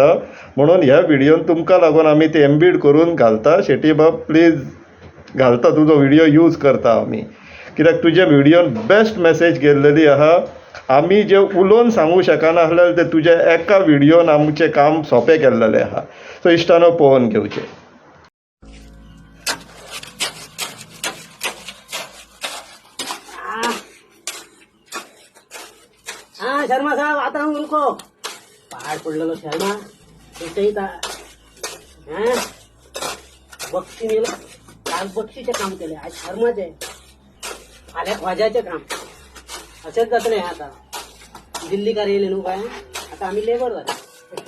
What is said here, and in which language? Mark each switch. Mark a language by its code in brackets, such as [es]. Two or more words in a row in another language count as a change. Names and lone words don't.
[kok] म्हणून ह्या व्हिडिओन तुमकां लागून आमी ते एम्बीड करून घालता. शेटये बाब प्लीज घालता, तुजो व्हिडिओ यूज करता आमी, कित्याक तुज्या व्हिडिओन [en] best message [kok] गेल्लेली आहा. आमी जे उलोवन सांगूं शकना आसलें ते तुज्या एका व्हिडिओन आमचें काम सोंपें केल्लेलें आहा. सो इश्टानो पळोवन घेवचें. [hi] हाँ शर्मा साहब आता हूँ, उनको [kok] पहाड़ पडलेलो शर्मा बक्षी नेलं. काल बक्षीचे काम केले, आज शर्माचे, फाल्यां ख्वाजाचे काम. असेच जातले आता. दिल्लीकार येयले न्हू काय, आता आम्ही लेबर जाले.